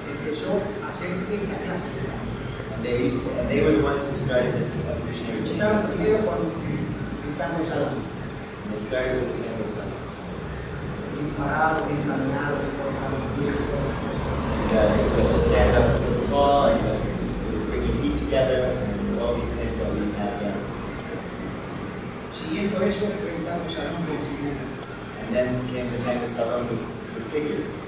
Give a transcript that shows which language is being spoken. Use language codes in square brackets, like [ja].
[es] Empezó a hacer esta clase de tango. [en] And they were the ones who started this evolutionary change. [es] Empezaron primero con el tango salón. [en] They started with the tango salon. [es] Bien parado, bien caminado, bien cortado, bien [en] to stand up tall and bring your feet together and all these things that we have danced. [es] Siguiendo eso fue el tango salón con figuras. [en] And then came the tango salon with figures.